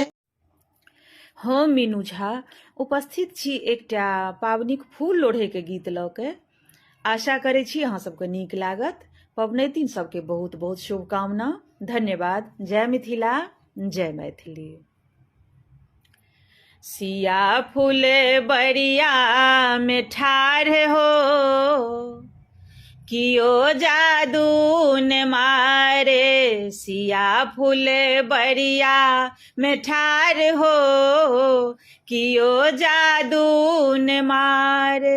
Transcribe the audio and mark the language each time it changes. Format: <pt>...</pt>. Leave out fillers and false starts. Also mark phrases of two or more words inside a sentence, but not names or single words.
<mai>हम मीनू झा उपस्थित छी एकटा पाबनिक फूल लोढ़ैके गीत लऽ के। आशा करै छी अहाँ सबके नीक लागत। पबनैतिन सबके बहुत बहुत शुभकामना। धन्यवाद। जय मिथिला, जय मैथिली। सिया फूल बरिया में ठाढ़ हो, कियो जादू न मारे। सिया फूल बरिया में ठाढ़ हो, कियो जादू न मारे।</mai>